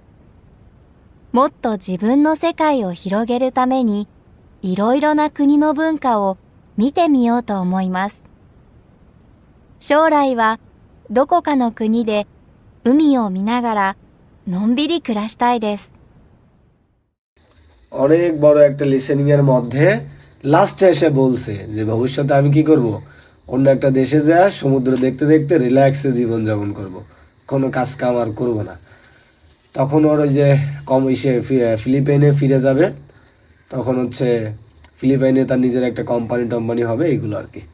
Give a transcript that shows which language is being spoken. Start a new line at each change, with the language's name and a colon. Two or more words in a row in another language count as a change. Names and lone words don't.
Japanese: もっと自分の世界を広げるためにいろいろな国の文化を見てみようと思います。将来はどこかの国で海を見ながらのんびり暮らしたいです。
Bangla: অনেক বড় একটা লিসেনিং এর মধ্যে লাস্টে এসে বলছে যে ভবিষ্যতে আমি কি করব, অন্য একটা দেশে যা সমুদ্র দেখতে দেখতে রিল্যাক্সে জীবনযাপন করব, কোনো কাজ কাম আর করবো না। তখন ওর ওই যে ফিলিপাইনে ফিরে যাবে, তখন হচ্ছে ফিলিপাইনে তার নিজের একটা কোম্পানি হবে, এইগুলো আর কি।